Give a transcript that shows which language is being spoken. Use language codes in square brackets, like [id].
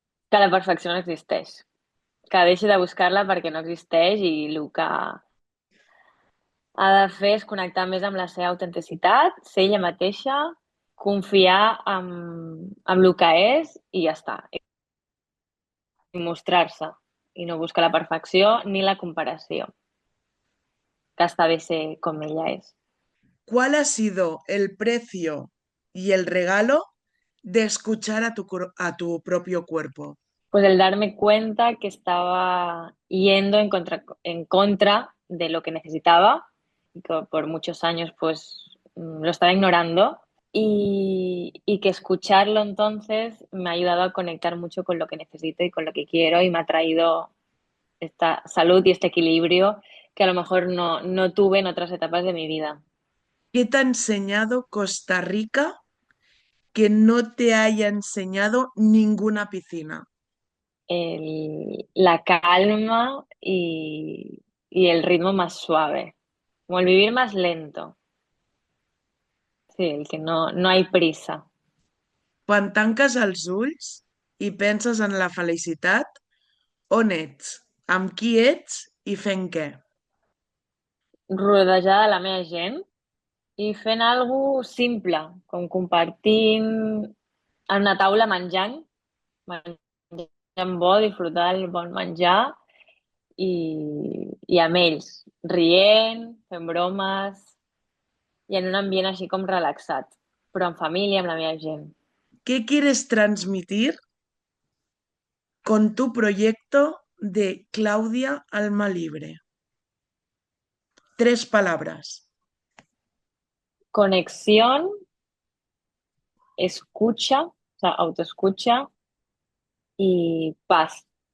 [ca] Que la perfecció no existeix, que deixi de buscar-la perquè no existeix i el que ha de fer és connectar més amb la seva autenticitat, ser ella mateixa, confiar en el que és i ja està. I mostrar-se i no buscar la perfecció ni la comparació. Que està bé ser com ella és. [es] ¿Cuál ha sido el precio y el regalo de escuchar a tu propio cuerpo? Pues el darme cuenta que estaba yendo en contra de lo que necesitaba y que por muchos años pues lo estaba ignorando y que escucharlo entonces me ha ayudado a conectar mucho con lo que necesito y con lo que quiero y me ha traído esta salud y este equilibrio que a lo mejor no tuve en otras etapas de mi vida. ¿Qué te ha enseñado Costa Rica que no te haya enseñado ninguna piscina? La calma y el ritmo más suave, como el vivir más lento. Sí, el que no hay prisa. [ca] Quan tanques els ulls i penses en la felicitat, on ets, amb qui ets i fent què? Rodejada de la meva gent i fent alguna simple, com compartint en una taula menjant bo, disfrutar el bon menjar i amb ells, rient, fent bromes i en un ambient així com relaxat, però en família, amb la meva gent. [es] ¿Qué quieres transmitir con tu proyecto de Claudia Alma Libre? 3 palabras. Conexión, escucha, o sea, autoescucha y paz.